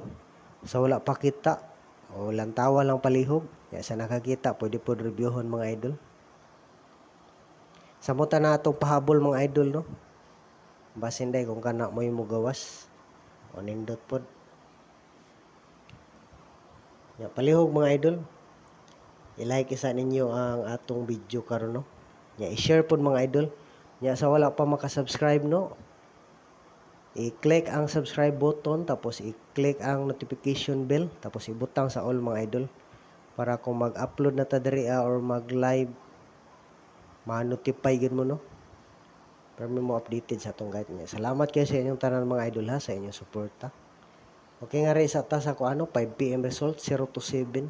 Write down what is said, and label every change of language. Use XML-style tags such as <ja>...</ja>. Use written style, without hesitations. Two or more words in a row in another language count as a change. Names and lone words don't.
<ceb>Sa wala pa kita o lantawa lang palihog, ya sa nakakita pwede pod reviewon mga idol. Samutan na atong pahabol mga idol no. Basin day kung kana mo yung mugawas o nindot pod. Ya palihog mga idol. I-like isa ninyo ang atong video karon no. Ya i-share pod mga idol. Ya sa wala pa maka-subscribe no, i-click ang</ceb> <en>subscribe button</en> <ceb>tapos i-click ang</ceb> <en>notification bell</en> <ceb>tapos ibutang sa all mga idol para kung mag-upload na ta diri or mag-live ma-notify gyud mo no. Para mo updated sa atong guide niya. Salamat kayo sa inyong tanan mga idol ha, sa inyong suporta. Okay nga rin sa ta sa 5 PM result 0 to 7.</ceb>